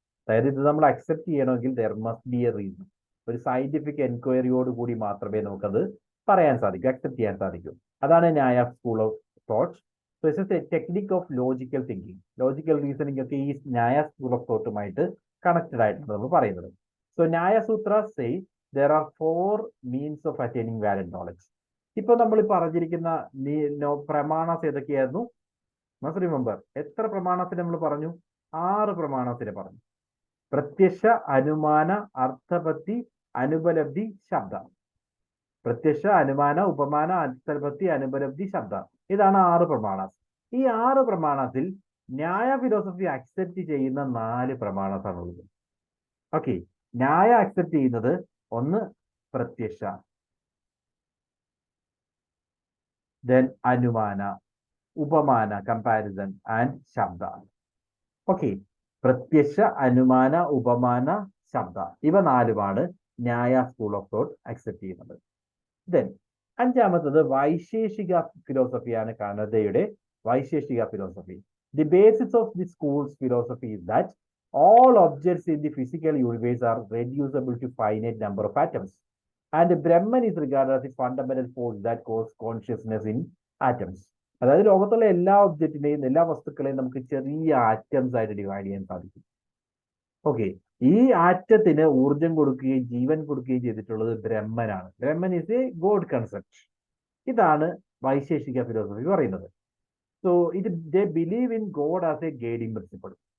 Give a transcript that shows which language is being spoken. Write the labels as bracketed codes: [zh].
[ml] അതായത് ഇത് നമ്മൾ അക്സെപ്റ്റ് ചെയ്യണമെങ്കിൽ [en] there must be a reason, [ml] ഒരു സയന്റിഫിക് എൻക്വയറിയോട് കൂടി മാത്രമേ നമുക്കത് പറയാൻ സാധിക്കൂ, അക്സെപ്റ്റ് ചെയ്യാൻ സാധിക്കൂ. [en] അതാണ് Nyaya school of thought. So it's a technique of logical thinking. [ml] Logical reasoning ഒക്കെ ഈ ന്യായ സ്കൂൾ ഓഫ് തോട്ടുമായിട്ട് കണക്റ്റഡ് ആയിട്ടാണ് നമ്മൾ പറയുന്നത്. [en] So Nyaya Sutra say there are 4 means of attaining valid knowledge. [ml] ഇപ്പൊ നമ്മൾ പറഞ്ഞിരിക്കുന്ന പ്രമാണസ് ഏതൊക്കെയായിരുന്നു? [en] must remember, [ml] എത്ര പ്രമാണത്തിന് നമ്മൾ പറഞ്ഞു? 6 പ്രമാണത്തിന് പറഞ്ഞു. പ്രത്യക്ഷ, അനുമാന, അർത്ഥപത്തി, അനുപലബ്ധി, ശബ്ദ. പ്രത്യക്ഷ, അനുമാന, ഉപമാന, അർത്ഥപത്തി, അനുപലബ്ധി, ശബ്ദ. ഇതാണ് 6 പ്രമാണസ്. ഈ 6 പ്രമാണത്തിൽ ന്യായ ഫിലോസഫി അക്സെപ്റ്റ് ചെയ്യുന്ന 4 പ്രമാണസാണുള്ളത്. ഓക്കെ, ന്യായ അക്സെപ്റ്റ് ചെയ്യുന്നത് ഒന്ന് പ്രത്യക്ഷ, ദെൻ അനുമാന, ഉപമാന കമ്പാരിസൺ ആൻഡ് ശബ്ദ. ഓക്കെ, പ്രത്യക്ഷ, അനുമാന, ഉപമാന, ശബ്ദ, ഇവ 4മാണ് ന്യായ സ്കൂൾ ഓഫ് തോട്ട് അക്സെപ്റ്റ് ചെയ്യുന്നത്. ദെൻ അഞ്ചാമത്തത് Vaisheshika ഫിലോസഫിയാണ്, കനഡയുടെ Vaisheshika philosophy. [en] The basis of the schools philosophy is that all objects in the physical universe are reducible to finite number of atoms, and Brahman is regarded as the fundamental force that causes consciousness in atoms. [ml] അതായത് ലോകത്തുള്ള എല്ലാ ഒബ്ജക്റ്റിനെയും, എല്ലാ വസ്തുക്കളെയും നമുക്ക് ചെറിയ atoms ആയിട്ട് divide ചെയ്യാൻ സാധിക്കും. ഓക്കെ, ഈ ആറ്റത്തിന് ഊർജം കൊടുക്കുകയും ജീവൻ കൊടുക്കുകയും ചെയ്തിട്ടുള്ളത് ബ്രഹ്മനാണ്. [en] Brahman is a god concept. [ml] ഇതാണ് വൈശേഷിക ഫിലോസഫി പറയുന്നത്. [en] So they believe in god as a guiding principle.